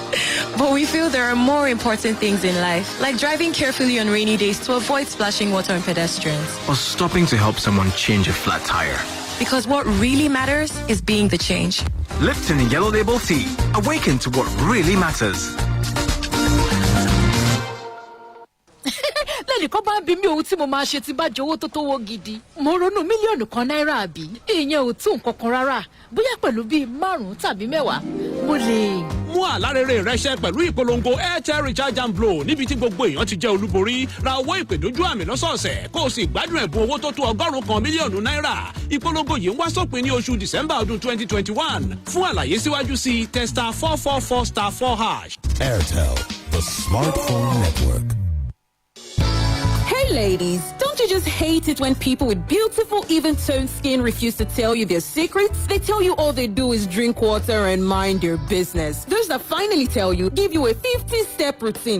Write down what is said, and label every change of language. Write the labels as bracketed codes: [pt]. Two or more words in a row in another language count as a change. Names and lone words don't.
[en] But we feel there are more important things in life, like driving carefully on rainy days to avoid splashing water on pedestrians. Or stopping to help someone change a flat tire. Because what really matters is being the change. Lipton Yellow Label Tea. Awaken to what really matters. [yo] lẹ́nìkan bá ń bí mi ohun tí mo máa ṣe tí bá jowó tó tówó gidi mo ronú mílíọ̀nù kan náírà àbí ìyẹn ò tó nǹkan kan rárá bóyá pẹ̀lú bíi 5 tàbí 10 mo lè. mú àlárẹ̀rẹ̀ rẹ ṣẹ pẹ̀lú ìpolongo airtel recharge and blow níbi tí gbogbo èèyàn ti jẹ́ olúborí ra owó ìpè dójú àmì lọ́sọ̀ọ̀sẹ̀ kó o sì gbádùn ẹ̀bùn owó tó tó 100 mílíọ̀nù náírà ìpolongo yìí ń wá sópin ní oṣù december ọdún 2021 fún àlàyé síwájú sí testa 444*4#. [en] Airtel, the smartphone network. Hey ladies, don't you just hate it when people with beautiful, even-toned skin refuse to tell you their secrets? They tell you all they do is drink water and mind their business. Those that finally tell you, give you a 50-step routine.